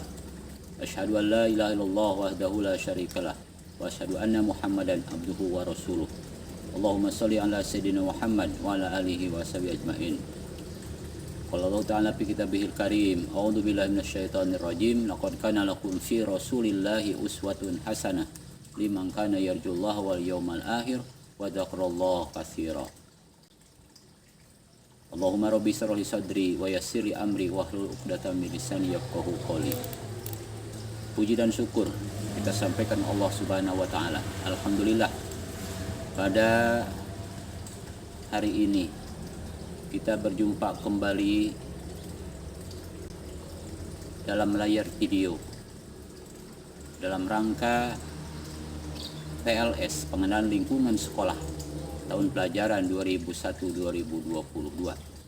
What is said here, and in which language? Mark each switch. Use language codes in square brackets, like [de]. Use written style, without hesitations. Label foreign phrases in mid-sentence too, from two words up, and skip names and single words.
[ar] أشهد أن لا إله إلا الله وحده لا شريك له وأشهد أن محمدا عبده ورسوله. اللهم صل على سيدنا محمد وعلى آله وصحبه أجمعين. قال الله تعالى في كتابه الكريم أعوذ بالله من الشيطان الرجيم. لقد كان لكم في رسول الله أسوة حسنة لمن كان يرجو الله واليوم الآخر وذكر الله كثيرا. اللهم رب اشرح لي صدري ويسر لي أمري واحلل عقدة من لساني يفقهوا قولي. [id] Puji dan syukur kita sampaikan Allah [ar] سبحانه وتعالى. [id] Alhamdulillah, pada hari ini kita berjumpa kembali dalam layar video dalam rangka PLS, pengenalan lingkungan sekolah tahun pelajaran 2001-2022.